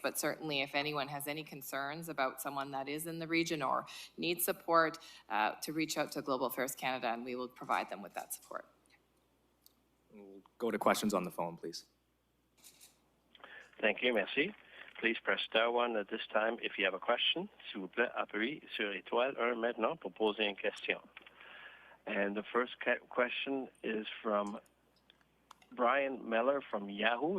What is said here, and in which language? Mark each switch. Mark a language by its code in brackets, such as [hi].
[en] But certainly, if anyone has any concerns about someone that is in the region or needs support, to reach out to Global Affairs Canada, and we will provide them with that support. We'll go to questions on the phone, please. Thank you, [fr] merci. [en] Please press star 1 at this time if you have a question. [fr] S'il vous plaît, appuyez sur étoile 1 maintenant pour poser une question. [en] And the first question is from Brian Miller from Yahoo.